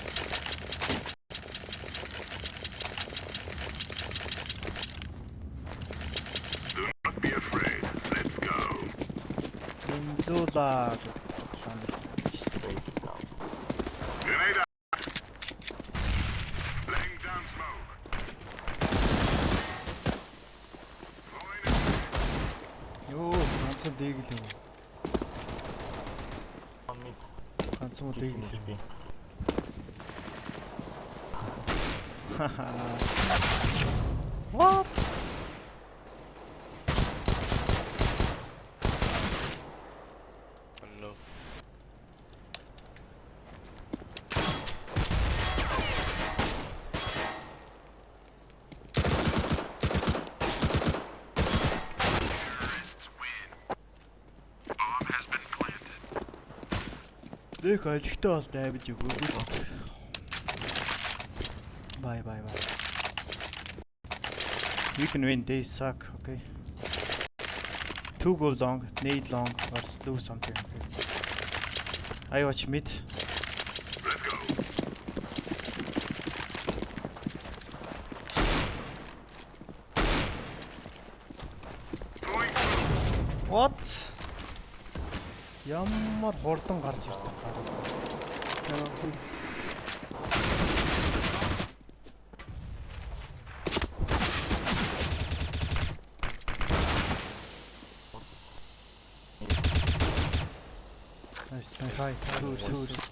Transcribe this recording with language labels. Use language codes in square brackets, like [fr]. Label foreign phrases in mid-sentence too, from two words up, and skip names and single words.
[en] Do not be afraid. Let's go. Zola. Basic down. Grenade out. Laying down smoke. Throwing a [mn] Йоо, ганцхан дэглээ. [en] One mid. [mn] Ганцхан дэглээ. [en] What? No. terrorists win. Bomb has been planted. [mn] Нэг олигтой бол дайвж өгөөгүй. [en] Bye. We can win, they suck, okay? 2 go long, nade long, or do something, okay? I watch mid. Let's go. Throwing smoke. What? [mn] Ямар хурдан гарч ирдэг гар. [en] Nice, nice. Right, two.